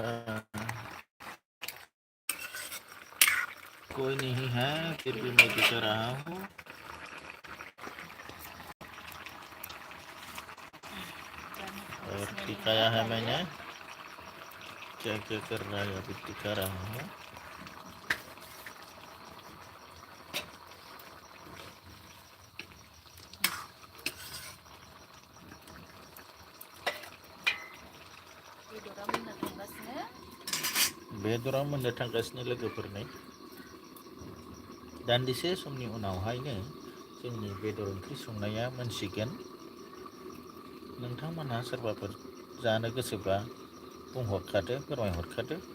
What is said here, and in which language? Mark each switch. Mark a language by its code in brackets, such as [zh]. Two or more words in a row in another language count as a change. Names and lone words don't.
[hi] कोई नहीं है फिर भी मैं दिखा रहा हूँ और दिखाया है मैंने क्या क्या कर रहा है अभी दिखा रहा हूँ [brx] बेदरा मोननो थांगासिनो लोगोफोरनो दान्दिसे समनि उनावहायनो जोंनि बेदर ओंख्रि संनाया मोनसिगोन नोंथांमोनहा सोरबाफोर जानो गोसोबा बुंहरखादो फोरमायहरखादो